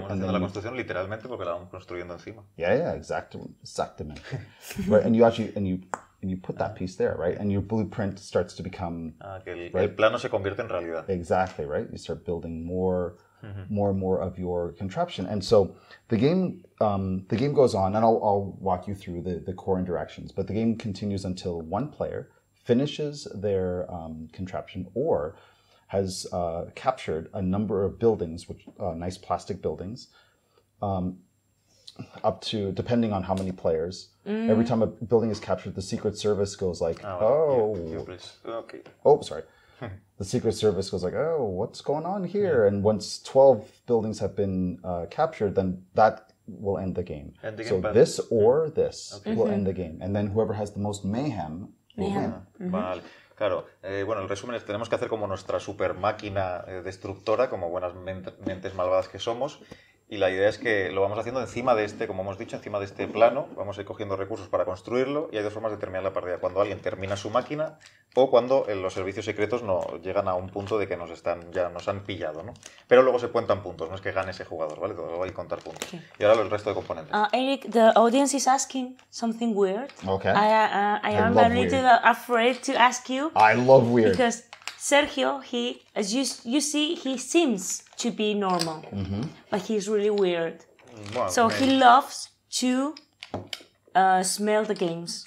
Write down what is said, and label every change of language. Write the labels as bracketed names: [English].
[Spanish] Estamos haciendo la construcción literalmente porque la vamos construyendo encima. [English] Yeah, exactly. Right, and you put that piece there, right? And your blueprint starts to become [Spanish] Que el plano se convierte en realidad. [English] exactly right. You start building more and more of your contraption, and so the game goes on, and I'll walk you through the core interactions. But the game continues until one player finishes their contraption or has captured a number of buildings, which nice plastic buildings, up to, depending on how many players. Every time a building is captured, the Secret Service goes like, Okay. oh, sorry. The Secret Service goes like, oh, what's going on here? And once 12 buildings have been captured, then that will end the game. So this or this will end the game. And then whoever has the most mayhem will win. [Spanish] Vale. Claro, bueno, el resumen es tenemos que hacer como nuestra super máquina destructora, como buenas mentes malvadas que somos, y la idea es que lo vamos haciendo encima de este, como hemos dicho, encima de este plano, vamos a ir cogiendo recursos para construirlo, y hay dos formas de terminar la partida, cuando alguien termina su máquina o cuando los servicios secretos no llegan a un punto de que ya nos han pillado, ¿no? Pero luego se cuentan puntos, no es que gane ese jugador, ¿vale? Luego hay que contar puntos. Okay. Y ahora el resto de componentes. [English] Eric, the audience is asking something weird. Okay. I am a little afraid to ask you. I love weird. Because Sergio, as you see, he seems to be normal, but he's really weird. Well, so he loves to smell the games.